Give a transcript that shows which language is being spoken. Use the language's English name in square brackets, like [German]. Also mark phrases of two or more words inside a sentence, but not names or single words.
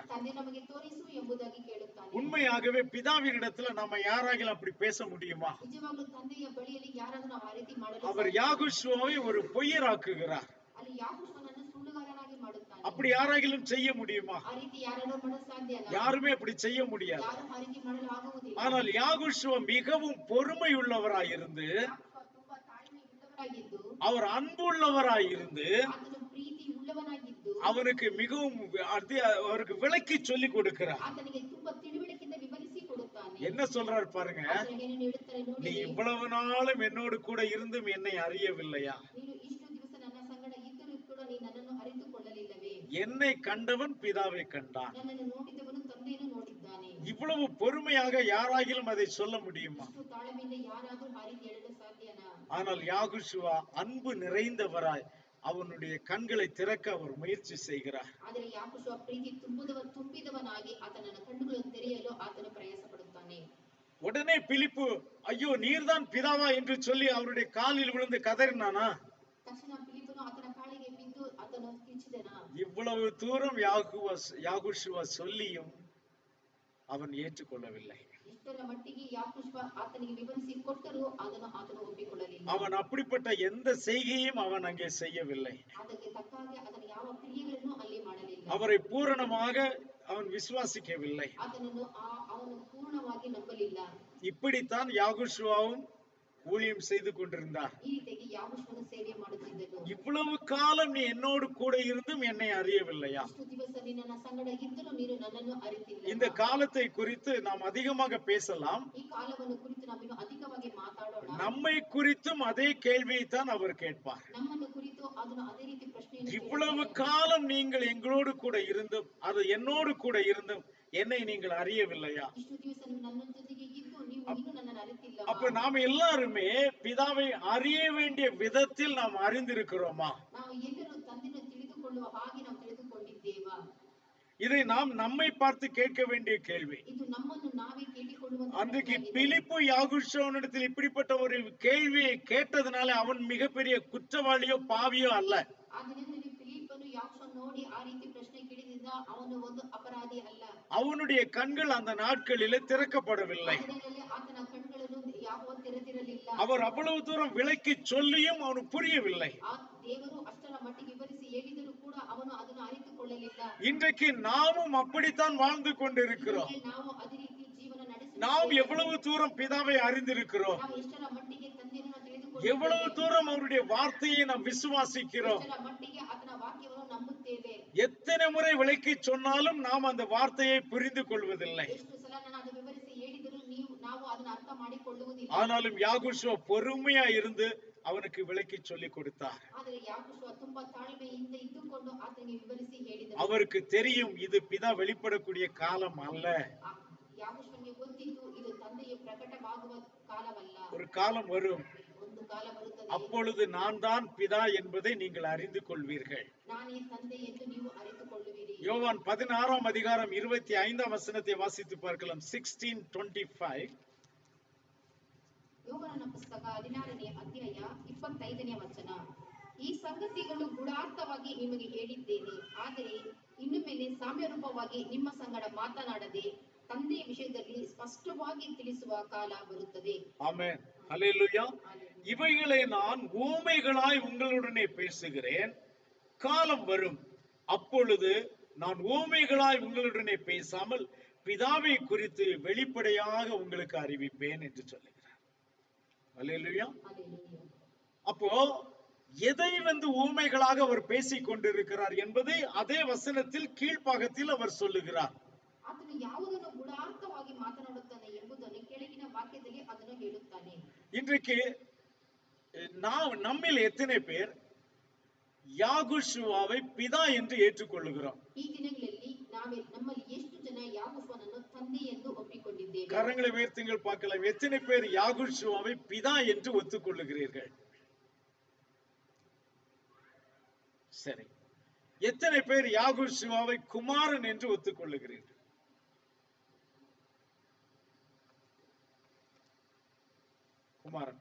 [Kannada] ತಂದೆ ನಮಗೆ ತೋರಿಸು ಎಂಬುದಾಗಿ ಕೇಳುತ್ತಾನೆ. [Tamil] உண்மையாகவே பிதாவின் இடத்துல நம்ம யாராகிலும் அப்படி பேச முடியுமா? [Kannada] ನಿಜವಾಗ್ಲೂ ತಂದೆಯ ಬಳಿಯಲ್ಲಿ ಯಾರಾದರೂ ನಾವು ಆ ರೀತಿ ಮಾಡಲು [Tamil] அவர் யாகுஷுவாவை ஒரு பொய்யராக்குகிறார். [Kannada] ಅಲ್ಲಿ ಯಾಕೋಬನನ್ನು ಸುಳ್ಳುಗಾರನಾಗಿ ಮಾಡುತ್ತಾನೆ. [Tamil] அப்படி யாராகிலும் செய்ய முடியுமா? [Kannada] ಆ ರೀತಿ ಯಾರಾದರೂ ಮಾಡಲು ಸಾಧ್ಯನಾ? [Tamil] யாருமே அப்படி செய்ய முடியாது. [Kannada] ಯಾರು ಆ ರೀತಿ ಮಾಡಲು ಆಗುವುದಿಲ್ಲ. [Tamil] ஆனால் யாகுஷுவா மிகவும் பொறுமை உள்ளவராயிருந்து, [Kannada] ಯಾಕೋಬ ತುಂಬಾ ತಾಳ್ಮೆ ಉಳ್ಳವರಾಗಿದ್ದು, [Tamil] அவர் அன்பு உள்ளவராயிருந்து, [Kannada] ಆತನು ಪ್ರೀತಿ ಉಳ್ಳವನಾಗಿದ್ದು, [Tamil] அவனுக்கு மிகவும் அவருக்கு விளக்கி சொல்லி கொடுக்கிறார். [Kannada] ಆತನಿಗೆ ತುಂಬಾ ತಿಳುವಳಿಕೆಯಿಂದ ವಿವರಿಸಿ ಕೊಡುತ್ತಾನೆ. [Tamil] என்ன சொல்றாரு பாருங்க, [Kannada] ಆತನು ಏನನ್ನು ಹೇಳುತ್ತಾರೆ [Tamil] நீ [Kannada] ನೋಡಿ, [Tamil] இவ்வளவு நாளும் என்னோடு கூட இருந்தும் என்னை அறியவில்லையா? [Kannada] ನೀನು ಇಷ್ಟು ದಿವಸ ನನ್ನ ಸಂಗಡ ಇದ್ದರೂ ಕೂಡ ನೀನು ನನ್ನನ್ನು ಅರಿತುಕೊಳ್ಳಲಿಲ್ಲವೇ? [Tamil] என்னை கண்டவன் பிதாவை கண்டான். [Kannada] ನನ್ನನ್ನು ನೋಡಿದವನು ತಂದೆಯನ್ನು ನೋಡಿದ್ದಾನೆ. [Tamil] இவ்வளவு பொறுமையாக யாராகிலும் அதை சொல்ல முடியுமா? [Kannada] ಇಷ್ಟು ತಾಳ್ಮೆಯಿಂದ ಯಾರಾದರೂ ಆ ರೀತಿ ಹೇಳಲು ಸಾಧ್ಯನಾ? [Tamil] ஆனால் யாகுஷுவா அன்பு நிறைந்தவராய் அவனுடைய கண்களை திறக்க அவர் முயற்சி செய்கிறார். [Kannada] ಆದರೆ ಯಾಕೋಬ ಪ್ರೀತಿ ತುಂಬಿದವನಾಗಿ ಆತನ ಕಣ್ಣುಗಳನ್ನು ತೆರೆಯಲು ಆತನು ಪ್ರಯಾಸ ಪಡುತ್ತಾನೆ. [Tamil] உடனே பிலிப்பு, ஐயோ நீர்தான் பிதாவா என்று சொல்லி அவருடைய காலில் விழுந்து கதறினானா? [Kannada] ತಕ್ಷಣ ಫಿಲಿಪ್ಪನು ಆತನ ಕಾಲಿಗೆ ಬಿದ್ದು ಆತನು ಕಿಚ್ಚಿದನ. [Tamil] இவ்வளவு தூரம் யாகுஷுவா சொல்லியும் அவன் ஏற்றுக்கொள்ளவில்லை. [Kannada] ಇಷ್ಟರ ಮಟ್ಟಿಗೆ ಯಾಕೋಬ ಆತನಿಗೆ ವಿವರಿಸಿ ಕೊಟ್ಟರೂ ಆತನು ಒಪ್ಪಿಕೊಳ್ಳಲಿಲ್ಲ. [Tamil] அவன் அப்படிப்பட்ட எந்த செய்கையும் அவன் அங்கே செய்யவில்லை. [Kannada] ಅದಕ್ಕೆ ತಕ್ಕಾಗೆ ಆತನ ಯಾವ ಕ್ರಿಯೆಗಳನ್ನು ಅಲ್ಲಿ ಮಾಡಲಿಲ್ಲ. [Tamil] அவரை பூரணமாக அவன் விசுவாசிக்கவில்லை. [Kannada] ಅವನು ಪೂರ್ಣವಾಗಿ ನಂಬಲಿಲ್ಲ. [Tamil] இப்படித்தான் யாகுஷுவாவும் ஊழியம் செய்து கொண்டிருந்தார். [Kannada] ಈ ರೀತಿಯಾಗಿ ಯಾಕೋಬನು ಸೇವೆ ಮಾಡುತ್ತಿದ್ದನು. [Tamil] இவ்வளவு காலம் நீ என்னோடு கூட இருந்தும் என்னை அறியவில்லையா? [Kannada] ಇಷ್ಟು ದಿವಸ ನೀನು ನನ್ನ ಸಂಗಡ ಇದ್ದರೂ ನೀನು ನನ್ನನ್ನು ಅರಿತಿಲ್ಲ. [Tamil] இந்த காலத்தை குறித்து நாம் அதிகமாக பேசலாம். [Kannada] ಈ ಕಾಲವನ್ನು ಕುರಿತು ನಾವು ಅಧಿಕವಾಗಿ ಮಾತಾಡೋಣ. [Tamil] நம்மை குறித்தும் அதே கேள்வியை தான் அவர் கேட்பார். [Kannada] ನಮ್ಮನ್ನು ಕುರಿತು ಅದನ್ನು ಅದೇ ರೀತಿ ಪ್ರಶ್ನೆಯನ್ನು [Tamil] இவ்வளவு காலம் நீங்கள் எங்களோடு கூட இருந்தும், அது என்னோடு கூட இருந்தும் என்னை நீங்கள் அறியவில்லையா? [Kannada] ಇಷ್ಟು ದಿವಸ ನೀವು ನನ್ನ ಜೊತೆಗೆ ಇದ್ದು ನೀವು ಇನ್ನೂ ನನ್ನನ್ನು ಅರಿತಿಲ್ಲ. [Tamil] அப்ப நாம் எல்லாருமே பிதாவை அறிய வேண்டிய விதத்தில் நாம் அறிந்திருக்கிறோமா? [Kannada] ನಾವು ಎಲ್ಲರೂ ತಂದೆಯನ್ನು ತಿಳಿದುಕೊಳ್ಳುವ ಹಾಗೆ ನಾವು ತಿಳಿದುಕೊಂಡಿದ್ದೇವಾ? [Tamil] இதை நாம் நம்மை பார்த்து கேட்க வேண்டிய கேள்வி. [Kannada] ಇದು ನಮ್ಮನ್ನು ನಾವೇ ಕೇಳಿಕೊಳ್ಳುವಂತ [Tamil] அன்றைக்கு [Kannada] ಪ್ರಶ್ನೆಯಾಗಿದೆ. [Tamil] பிலிப்பு யாகுஷோனிடத்தில் இப்படிப்பட்ட ஒரு கேள்வியை கேட்டதுனால அவன் மிகப்பெரிய குற்றவாளியோ பாவியோ அல்ல. [Kannada] ಆ ದಿನದಲ್ಲಿ ಫಿಲಿಪ್ಪನು ಯಾಕೋಬನ ನೋಡಿ ಆ ರೀತಿ ಪ್ರಶ್ನೆ ಕೇಳಿದ್ರಿಂದ ಅವನು ಒಂದು ಅಪರಾಧಿ ಅಲ್ಲ. [Tamil] அவனுடைய கண்கள் அந்த நாட்களிலே திறக்கப்படவில்லை. [Kannada] ಆ ದಿನದಲ್ಲಿ ಆತನ ಕಣ್ಣುಗಳನ್ನು ಯಾಕೋಬ ತೆರೆದಿರಲಿಲ್ಲ. [Tamil] அவர் அவ்வளவு தூரம் விளக்கி சொல்லியும் அவனுக்கு புரியவில்லை. [Kannada] ಆ ದೇವರು ಅಷ್ಟರ ಮಟ್ಟಿಗೆ ವಿವರಿಸಿ ಹೇಳಿದರೂ ಕೂಡ ಅವನು ಅದನ್ನು ಅರಿತುಕೊಳ್ಳಲಿಲ್ಲ. [Tamil] இன்றைக்கு நாமும் அப்படித்தான் வாழ்ந்து கொண்டிருக்கிறோம். [Kannada] ನಾವು ಅದೇ ರೀತಿ ಜೀವನ ನಡೆಸುತ್ತೇವೆ. [Tamil] நாம் எவ்வளவு தூரம் பிதாவை அறிந்திருக்கிறோம், [Kannada] ನಾವು ಎಷ್ಟರ ಮಟ್ಟಿಗೆ ತಂದೆಯನ್ನು ನಾವು [Tamil] எவ்வளவு [Kannada] ತಿಳಿದುಕೊಳ್ಳುತ್ತೇವೆ, [Tamil] தூரம் அவருடைய வார்த்தையை நாம் விசுவாசிக்கிறோம், [Kannada] ಎಷ್ಟರ ಮಟ್ಟಿಗೆ ಆತನ ವಾಕ್ಯವನ್ನು ನಂಬುತ್ತೇವೆ. [Tamil] எத்தனை முறை விளக்கி சொன்னாலும் நாம் அந்த வார்த்தையை புரிந்து கொள்வதில்லை. [Kannada] ಎಷ್ಟು ಸಲ ನಾನು ಅದು ವಿವರಿಸಿ ಹೇಳಿದರೂ ನಾವು ಅದನ್ನು ಅರ್ಥ ಮಾಡಿಕೊಳ್ಳುವುದಿಲ್ಲ. [Tamil] ஆனாலும் யாகுஷோ பொறுமையா இருந்து அவனுக்கு விளக்கி சொல்லி கொடுத்தார். [Kannada] ಆದರೆ ಯಾಕೋಬ ತುಂಬಾ ತಾಳ್ಮೆಯಿಂದ ಇದ್ದುಕೊಂಡು ಆತನಿಗೆ ವಿವರಿಸಿ ಹೇಳಿದನು. [Tamil] அவருக்கு தெரியும் இது பிதா வெளிப்படக்கூடிய காலம் அல்ல. [Kannada] ಯಾಕೋಬನಿಗೆ ಗೊತ್ತಿತ್ತು ಇದು ತಂದೆಯು ಪ್ರಕಟವಾಗುವ ಕಾಲವಲ್ಲ. [Tamil] ஒரு காலம் வரும், [Kannada] ಒಂದು ಕಾಲ ಬರುತ್ತದೆ, [Tamil] அப்பொழுது நான் தான் பிதா என்பதை நீங்கள் அறிந்து கொள்வீர்கள். [Kannada] ನಾನೇ ತಂದೆ ಎಂದು ನೀವು ಅರಿತುಕೊಳ್ಳುವಿರಿ. [Tamil] யோவான் 16ஆம் அதிகாரம் 25ஆம் வசனத்தை வாசித்து பார்க்கலாம். 16:25. [Kannada] ಯೋಹಾನನ ಪುಸ್ತಕ 16ನೇ ಅಧ್ಯಾಯ 25ನೇ ವಚನ. ಈ ಸಂಗತಿಗಳು ಗೂಢಾರ್ಥವಾಗಿ ನಿಮಗೆ ಹೇಳಿದ್ದೇನೆ, ಆದರೆ ಇನ್ನು ಮೇಲೆ ಸಾಮ್ಯರೂಪವಾಗಿ ನಿಮ್ಮ ಸಂಗಡ ಮಾತನಾಡದೆ ತಂದೆಯ ವಿಷಯದಲ್ಲಿ ಸ್ಪಷ್ಟವಾಗಿ ತಿಳಿಸುವ ಕಾಲ ಬರುತ್ತದೆ. [Tamil] ஆமென். ஹல்லேலூயா. இவைகளை நான் ஊமைகளாய் உங்களுடனே பேசுகிறேன், காலம் வரும் அப்பொழுது நான் ஊமைகளாய் உங்களுடனே பேசாமல் பிதாவை குறித்து வெளிப்படையாக உங்களுக்கு அறிவிப்பேன் என்று சொல்லுகிறார். ஹல்லேலூயா. ஹல்லேலூயா. அப்போ எதை ஊமைகளாக அவர் பேசிக் கொண்டிருக்கிறார் என்பதை அதே வசனத்தில் கீழ்ப்பாகத்தில் அவர் சொல்லுகிறார். [Kannada] ಆತನು ಯಾವುದನ್ನು ಗೂಢಾರ್ಥವಾಗಿ ಮಾತನಾಡುತ್ತಾನೆ ಎಂಬುದನ್ನು ಕೆಳಗಿನ ವಾಕ್ಯದಲ್ಲಿ ಅದನ್ನು ಹೇಳುತ್ತಾನೆ. [Tamil] இன்றைக்கு நம்மில் எத்தனை பேர் யாகுஷுவாவை பிதா என்று ஏற்றுக்கொள்ளுகிறோம்? [Kannada] ಈ ದಿನಗಳಲ್ಲಿ ನಮ್ಮಲ್ಲಿ ಎಷ್ಟು ಜನ ಯಾಕೋಬನನ್ನು ತಂದೆ ಎಂದು ಒಪ್ಪಿಕೊಂಡಿದ್ದೇವೆ? [Tamil] கரங்களை உயர்த்துங்கள் பார்க்கலாம். எத்தனை பேர் யாகுஷுவாவை பிதா என்று ஒத்துக்கொள்ளுகிறீர்கள்? சரி, எத்தனை பேர் யாகுஷுவாவை குமாரன் என்று ஒத்துக்கொள்ளுகிறீர்கள்? குமாரன்.